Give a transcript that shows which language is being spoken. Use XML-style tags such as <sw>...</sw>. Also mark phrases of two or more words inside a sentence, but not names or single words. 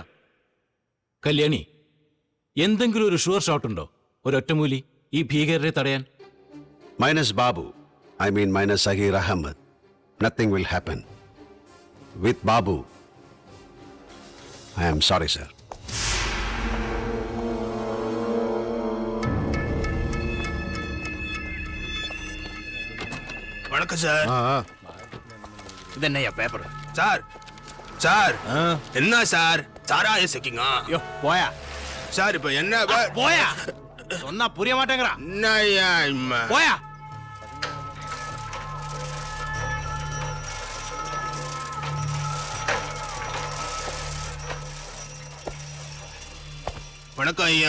<ml>കല്യാണി, എന്തെങ്കിലും ഒരു</ml> <en>sure shot</en> <ml>ഉണ്ടോ? ഒരൊറ്റമൂലി ഈ ഭീകരരെ തടയാൻ?</ml> <en>minus Babu, I mean minus Zaheer Ahmed, nothing will happen. with Babu, I am sorry sir.</en> <ta>வணக்கம் சார். இது என்னய்யா பேப்பர்? சார் சார் என்ன சார் சாராய செக்கிங்க? யோ போயா சார் இப்ப என்ன പോയാ சொன்னா புரிய மாட்டேங்கறா. என்னய்யா இம்மா போயா. வணக்கம் ஐயா.</ta>